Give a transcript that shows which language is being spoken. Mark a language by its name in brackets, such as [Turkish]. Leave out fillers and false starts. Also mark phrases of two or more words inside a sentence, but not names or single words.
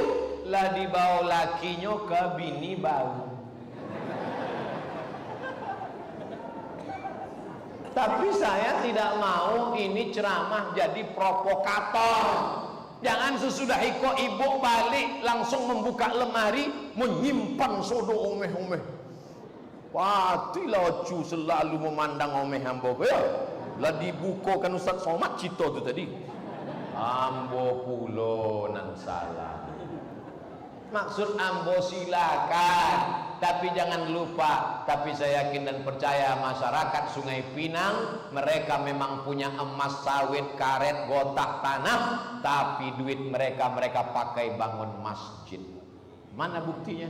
[Minangkabau] Lah dibawa lakinya ke bini baru. [Indonesian] Tapi saya tidak mau ini ceramah jadi provokator. Jangan sesudah iko ibu balik langsung membuka lemari menyimpan [Minangkabau] sodo omeh-omeh. Patilah cu selalu memandang omeh ambo ya. Lah dibukakan Ustaz Somad cito tu tadi. Ambo pulo nan salah. [Indonesian] Maksud ambo silakan, tapi jangan lupa. Tapi saya yakin dan percaya masyarakat Sungai Pinang mereka memang punya emas, sawit, karet, gotah, tanah, tapi duit mereka pakai bangun masjid. Mana buktinya?